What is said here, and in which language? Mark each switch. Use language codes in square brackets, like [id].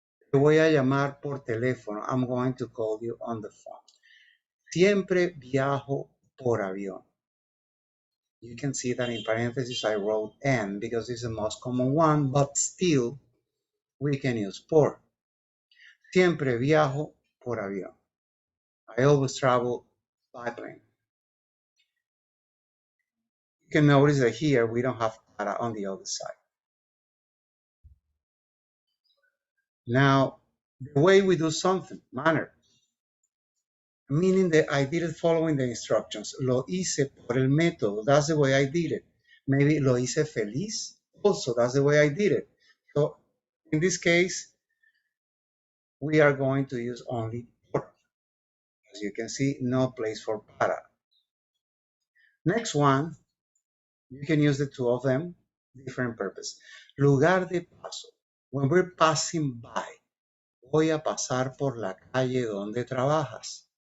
[es] Te voy a llamar por teléfono. [en] I'm going to call you on the phone. [es] Siempre viajo por avión. [en] You can see that in parentheses I wrote N because it's the most common one, but still we can use por. [es] Siempre viajo por avión. [en] I always travel by plane. You can notice that here we don't have para on the other side. Now, the way we do something, manner, meaning that I did it following the instructions. [es] Lo hice por el método. [en] That's the way I did it. Maybe [es] lo hice feliz. [en] Also, that's the way I did it. So in this case, we are going to use only por. As you can see, no place for para. Next one, you can use the two of them, different purpose. [es] Lugar de paso. [en] When we're passing by, [es] voy a pasar por la calle donde trabajas.